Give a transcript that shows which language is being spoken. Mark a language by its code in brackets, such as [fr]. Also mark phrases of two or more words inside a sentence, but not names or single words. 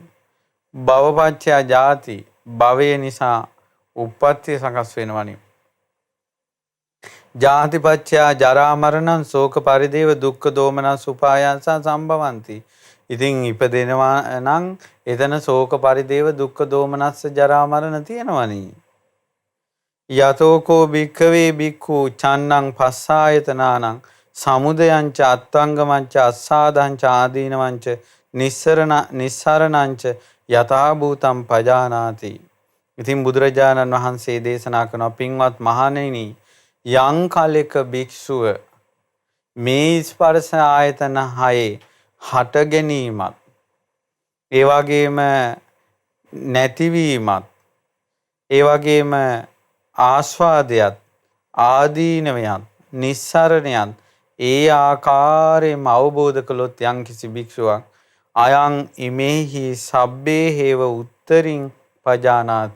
[pi] භවපච්චයා ජාති. [si] භවය නිසා උප්පත්තිය සකස් වෙනවනේ. [pi] ජාතිපච්චයා ජරා මරණං ශෝක පරිදේව දුක්ඛ දෝමනස් උපායාස සම්භවಂತಿ. [si] ඉතින් ඉපදෙනවා නම් එතන ශෝක පරිදේව දුක්ඛ දෝමනස් ජරා මරණ තියෙනවනේ. [pi] යතෝකෝ භික්ඛවේ භික්ඛු චන්නං පස්සායතනානං සමුදයං ච අත්තංගමං ච අස්සාදං ච ආදීනවං ච නිස්සරණං ච යථා භූතං පජානාති. [si] ඉතින් බුදුරජාණන් වහන්සේ දේශනා කරන පින්වත් මහණෙනි, යම් කලෙක භික්ෂුව මේ ස්පර්ශ ආයතන හයේ හට ගැනීමත් ඒ වගේම නැතිවීමත් ඒ වගේම ආස්වාදයත් ආදීනවයත් නිස්සරණයත් ඒ ආකාරයෙන්ම අවබෝධ කළොත් යම් කිසි භික්ෂුවක් [pi] අයං ඉමේහි සබ්බේ හේව උත්තරින් පජානාති.